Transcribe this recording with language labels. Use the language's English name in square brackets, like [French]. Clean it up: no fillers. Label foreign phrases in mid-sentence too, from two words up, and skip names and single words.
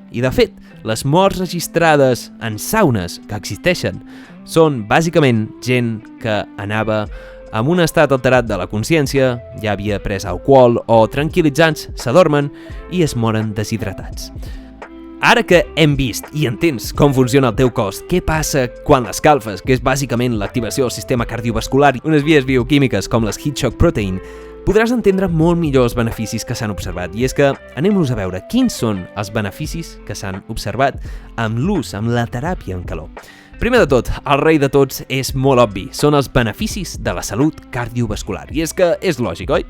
[Catalan] I de fet, les morts registrades en saunes que existeixen són bàsicament gent que anava amb un estat alterat de la consciència, ja havia pres alcohol o tranquil·litzants, s'adormen i es moren deshidratats. Ara que hem vist i entens com funciona el teu cos, què passa quan l'escalfes, que és bàsicament l'activació del sistema cardiovascular i unes vies bioquímiques com les [English] heat shock protein, [Catalan] podràs entendre molt millor els beneficis que s'han observat. I és que anem-los a veure quins són els beneficis que s'han observat amb l'ús, amb la teràpia en calor. Primer de tot, el rei de tots és molt obvi, són els beneficis de la salut cardiovascular. I és que és lògic, oi?